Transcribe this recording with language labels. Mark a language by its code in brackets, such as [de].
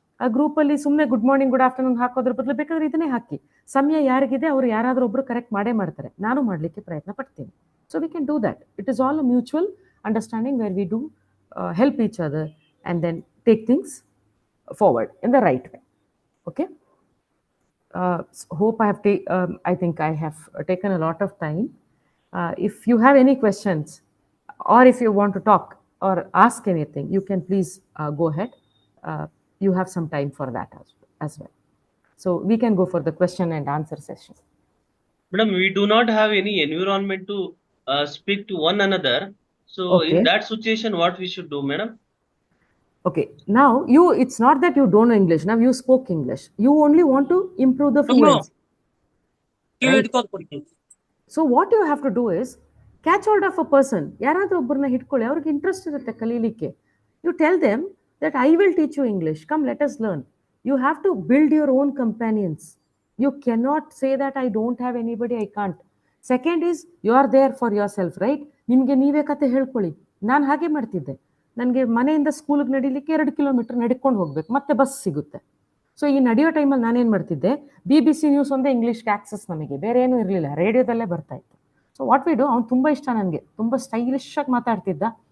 [kn] ಆ ಗ್ರೂಪಲ್ಲಿ ಸುಮ್ಮನೆ [en] good morning good afternoon [kn] ಹಾಕೋದ್ರ ಬದಲು ಬೇಕಾದ್ರೆ ಇದನ್ನೇ ಹಾಕಿ. ಸಮಯ ಯಾರಿಗಿದೆ ಅವರು ಯಾರಾದರೂ ಒಬ್ಬರು ಕರೆಕ್ಟ್ ಮಾಡ್ತಾರೆ, ನಾನು ಮಾಡಲಿಕ್ಕೆ ಪ್ರಯತ್ನ ಪಡ್ತೀನಿ. [en] So we can do that. It is all a mutual understanding where we do help each other and then take things forward in the right way. Okay? Hope I think I have taken a lot of time. If you have any questions or if you want to talk or ask anything, you can please go ahead. You have some time for that as well. So we can go for the question and answer session. Madam, we do not have any environment to speak to one another. So Okay. in that situation, what we should do, madam? Okay, now it's not that you don't know English. Now you spoke English. You only want to improve the fluency. Right? So what you have to do is catch hold of a person. [kn] ಯಾರಾದರೂ ಒಬ್ಬರನ್ನ ಹಿಡ್ಕೊಳ್ಳಿ, ಅವ್ರಿಗೆ interest ಇರುತ್ತೆ ಕಲೀಲಿಕ್ಕೆ. [en] You tell them that I will teach you English. Come, let us learn. You have to build your own companions. You cannot say that I don't have anybody, I can't. Second is you are there for yourself, right? [kn] ನಿಮಗೆ ನೀವೇ ಕತೆ ಹೇಳ್ಕೊಳ್ಳಿ. ನಾನು ಹಾಗೆ ಮಾಡ್ತಿದ್ದೆ. ನನಗೆ ಮನೆಯಿಂದ ಸ್ಕೂಲಿಗೆ ನಡೀಲಿಕ್ಕೆ 2 kilometre ನಡ್ಕೊಂಡು ಹೋಗ್ಬೇಕು, ಮತ್ತೆ ಬಸ್ ಸಿಗುತ್ತೆ. ಸೊ ಈ ನಡೆಯೋ ಟೈಮಲ್ಲಿ ನಾನೇನು ಮಾಡ್ತಿದ್ದೆ, BBC ನ್ಯೂಸ್ ಒಂದೇ ಇಂಗ್ಲೀಷ್ಗೆ ಆಕ್ಸೆಸ್, ನಮಗೆ ಬೇರೆ ಏನೂ ಇರಲಿಲ್ಲ, ರೇಡಿಯೋದಲ್ಲೇ ಬರ್ತಾ ಇತ್ತು. [en] so what we do, [kn] ಅವ್ನು ತುಂಬ ಇಷ್ಟ ನನಗೆ, ತುಂಬ ಸ್ಟೈಲಿಶ್ ಆಗಿ ಮಾತಾಡ್ತಿದ್ದ.